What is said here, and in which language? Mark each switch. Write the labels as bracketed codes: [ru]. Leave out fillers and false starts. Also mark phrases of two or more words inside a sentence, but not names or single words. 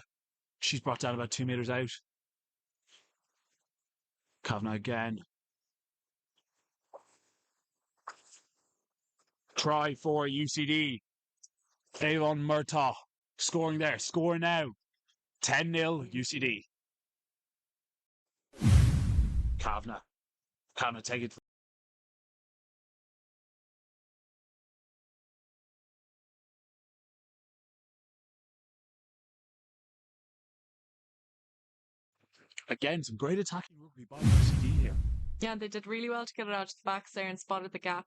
[en] She's brought down about 2 metres out. Kavanagh again. Try for UCD. Avon Murtaugh scoring there. Score now. 10-0 UCD. Kavanagh. Kavanagh take it. Again, some great attacking rugby by UCD here. Yeah, they did really well to get it out to the backs there and spotted the gap.